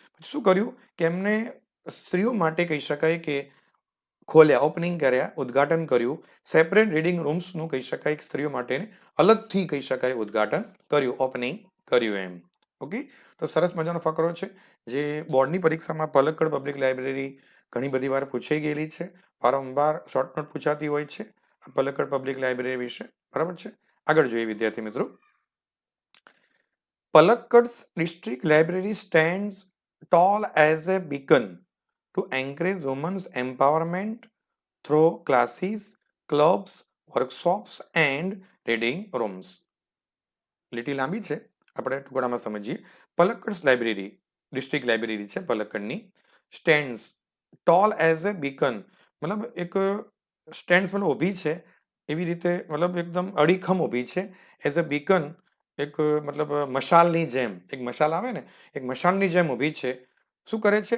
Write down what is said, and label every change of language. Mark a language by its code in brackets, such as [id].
[gu] શું કર્યું કે એમને સ્ત્રીઓ માટે કહી શકાય કે ખોલ્યા, ઓપનિંગ કર્યા, ઉદ્ઘાટન કર્યું સેપરેટ રીડિંગ રૂમ્સનું, કહી શકાય કે સ્ત્રીઓ માટે અલગથી કહી શકાય ઉદ્ઘાટન કર્યું, ઓપનિંગ કર્યું એમ. ઓકે, તો સરસ મજાનો ફકરો છે જે બોર્ડની પરીક્ષામાં પલક્કડ પબ્લિક લાઇબ્રેરી ઘણી બધી વાર પૂછાઈ ગયેલી છે, વારંવાર શોર્ટ નોટ પૂછાતી હોય છે પલક્કડ પબ્લિક લાઇબ્રેરી વિશે, બરાબર છે. આગળ જોઈએ વિદ્યાર્થી મિત્રો. [en] Palakad's district library stands tall as a beacon to encourage women's empowerment through classes, clubs, workshops and reading rooms. [gu] લીટી લાંબી છે, આપણે ટુકડામાં સમજીએ. પલક્કડ્સ લાઇબ્રેરી, ડિસ્ટ્રિક્ટ લાઇબ્રેરી છે પલક્કડની. [en] stands tall as a beacon, [gu] મતલબ એક સ્ટેન્ડ્સ મતલબ ઊભી છે એવી રીતે, મતલબ એકદમ અડીખમ ઊભી છે. [en] as a beacon [gu] એક મતલબ મશાલની જેમ, એક મશાલ આવે ને, એક મશાલની જેમ ઊભી છે. શું કરે છે?